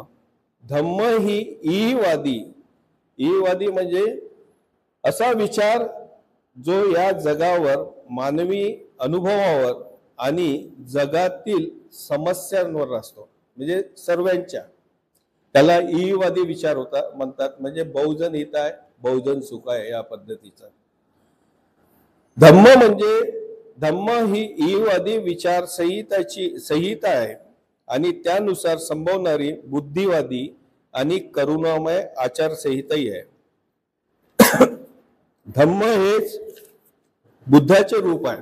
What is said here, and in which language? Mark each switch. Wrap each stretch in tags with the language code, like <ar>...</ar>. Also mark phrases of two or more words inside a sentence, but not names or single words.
<mr>धम्म ही ईवादी म्हणजे असा विचार जो या जगावर, मानवी अनुभवावर आणि जगातील समस्यांवर असतो, म्हणजे सर्वांच्या. त्याला ईवादी विचार म्हणतात, म्हणजे</mr> <sa>बहुजन हिताय बहुजन सुखाय</sa> <mr>या पद्धतीचा. धम्म ही ईवादी विचार संहिता आहे आणि त्यानुसार संभवणारी बुद्धिवादी आणि करुणामय आचारसंहिताही आहे. धम्म हेच बुद्धाचे रूप आहे.</mr>